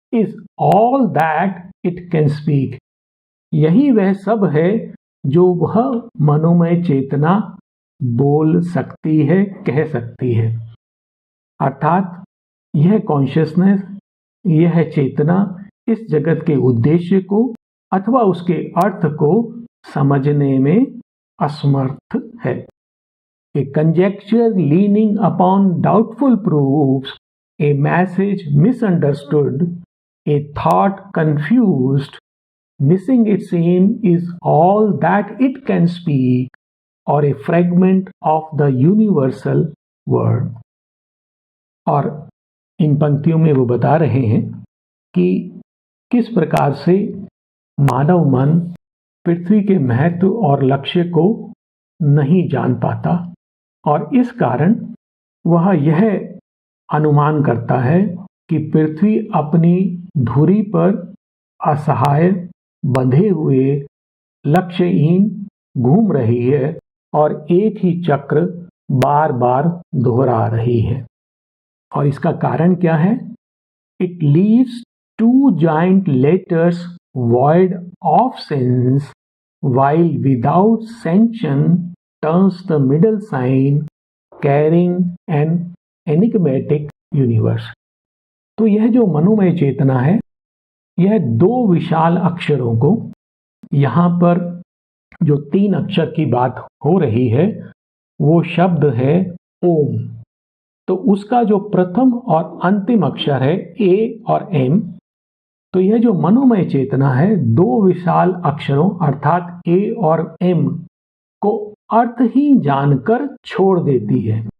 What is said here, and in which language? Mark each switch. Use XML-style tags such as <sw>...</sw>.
<en>is all that it can speak,</en> <hi>यही वह सब है जो वह मनोमय चेतना बोल सकती है, कह सकती है। अर्थात यह कॉन्शियसनेस, यह चेतना इस जगत के उद्देश्य को अथवा उसके अर्थ को समझने में असमर्थ है।</hi> <en>A conjecture leaning upon doubtful proofs, a message misunderstood, a thought confused, missing its aim is all that it can speak, or a fragment of the universal word।</en> <hi>और इन पंक्तियों में वो बता रहे हैं कि किस प्रकार से मानव मन पृथ्वी के महत्व और लक्ष्य को नहीं जान पाता, और इस कारण वह यह अनुमान करता है कि पृथ्वी अपनी धुरी पर असहाय बंधे हुए लक्ष्यहीन घूम रही है और एक ही चक्र बार बार दोहरा रही है। और इसका कारण क्या है?</hi> <en>It leaves two giant letters void of sense, while without sanction turns the middle sign, carrying an enigmatic universe।</en> <hi>तो यह जो मनोमय चेतना है, यह दो विशाल अक्षरों को, यहाँ पर जो 3 अक्षर की बात हो रही है वो शब्द है ओम। तो उसका जो प्रथम और अंतिम अक्षर है ए और एम, तो यह जो मनोमय चेतना है दो विशाल अक्षरों अर्थात ए और एम को अर्थहीन जानकर छोड़ देती है।</hi>